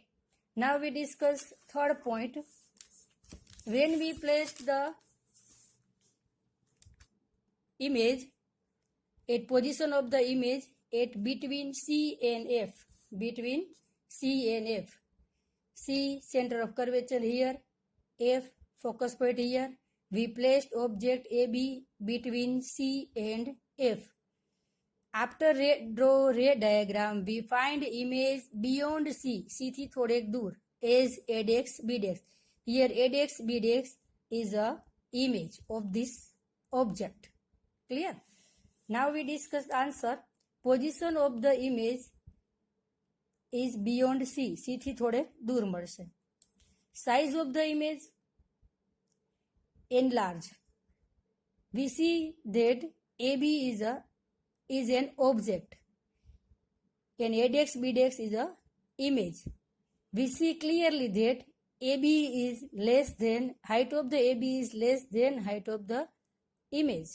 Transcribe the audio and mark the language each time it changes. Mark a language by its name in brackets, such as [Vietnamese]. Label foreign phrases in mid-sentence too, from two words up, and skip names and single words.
[English] Now we discuss third point. When we placed the image at position of the image at between C and F, between C and F. C, center of curvature here, F, focus point here. We placed object AB between C and F. After draw ray diagram, we find image beyond C, [Gujarati] C થી થોડેક દૂર, [English] as ADX BDX. Here ADX BDX is a image of this object. Clear? Now we discuss answer. Position of the image is beyond C, [Gujarati] C થી થોડે દૂર મળશે. [English] Size of the image, enlarge. We see that AB is an object and ADX BDX is a image. We see clearly that AB is less than, height of the AB is less than height of the image.